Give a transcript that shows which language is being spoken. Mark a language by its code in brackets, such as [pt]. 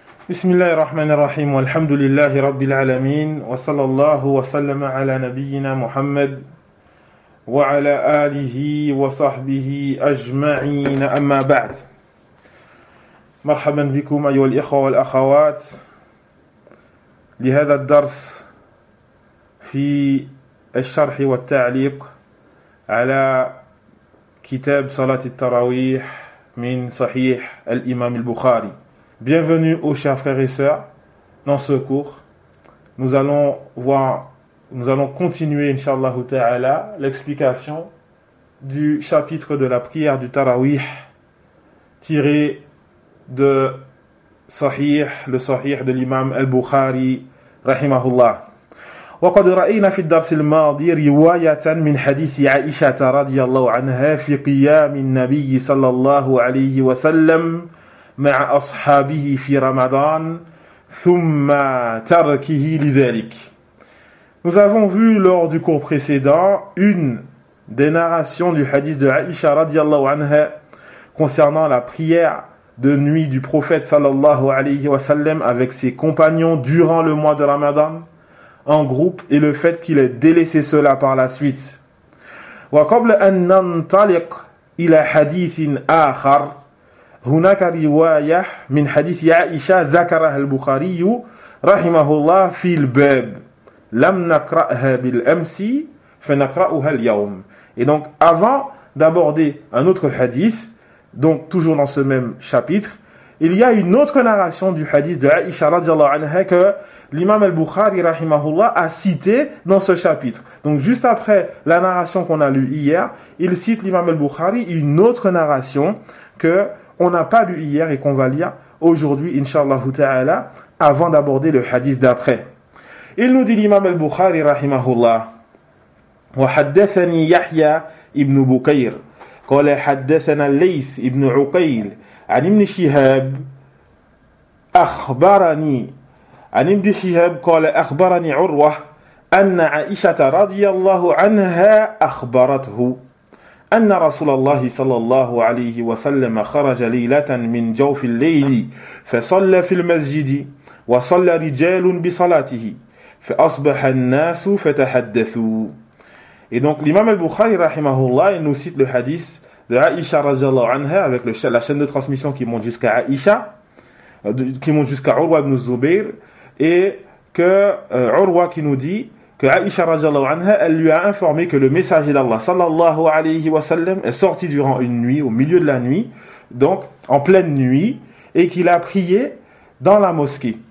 [ar] بسم الله الرحمن الرحيم والحمد لله رب العالمين وصلى الله وسلم على نبينا محمد وعلى آله وصحبه أجمعين أما بعد مرحبا بكم أيها الإخوة والأخوات لهذا الدرس في الشرح والتعليق على كتاب صلاة التراويح من صحيح الإمام البخاري. [fr] Bienvenue aux chers frères et sœurs dans ce cours. Nous allons voir, nous allons continuer, inshallah ta'ala, l'explication du chapitre de la prière du Tarawih tiré de Sahih, le Sahih de l'imam al-Bukhari, rahimahullah. [ar] وقد رأينا في الدرس الماضي رواية من حديث عائشة رضي الله عنها في قيام النبي صلى الله عليه وسلم مع أصحابه في رمضان ثم تركه لذلك. [fr] Nous avons vu lors du cours précédent une des narrations du hadith de Aïcha radiallahu anha concernant la prière de nuit du prophète sallallahu alayhi wa sallam avec ses compagnons durant le mois de Ramadan en groupe et le fait qu'il ait délaissé cela par la suite. [ar] Wa qabla an nantaliq ila hadithin akhar هناك رواية من حديث عائشة ذكرها البخاري رحمه الله في الباب لم نقرأها بالأمس فنقرأها اليوم. [fr] Et donc avant d'aborder un autre hadith, donc toujours dans ce même chapitre, il y a une autre narration du hadith de Aïcha radiallahu anha que l'imam al-Bukhari rahimahullah a cité dans ce chapitre. Donc juste après la narration qu'on a lue hier, il cite l'imam al-Bukhari une autre narration que on n'a pas lu hier et qu'on va lire aujourd'hui, inshallah ta'ala, avant d'aborder le hadith d'après. Il nous dit l'imam al-Bukhari, rahimahullah, [ar] وحدثني يحيى ابن بكير قال حدثنا الليث ابن عقيل عن ابن شهاب أخبرني عن ابن شهاب قال أخبرني عروة أن عائشة رضي الله عنها أخبرته أن رسول الله صلى الله عليه وسلم خرج ليلة من جوف الليل فصلى في المسجد وصلى رجال بصلاته فأصبح الناس فتحدثوا. [fr] Et donc l'imam al-Bukhari rahimahullah nous cite le hadith de Aïcha radiallahu anha avec la chaîne de transmission qui monte jusqu'à Aïcha, qui monte jusqu'à Urwa ibn Zubayr, et que Urwa qui nous dit que Aïcha radiallahu anha, elle lui a informé que le messager d'Allah sallallahu alayhi wa sallam est sorti durant une nuit, au milieu de la nuit, donc en pleine nuit, et qu'il a prié dans la mosquée.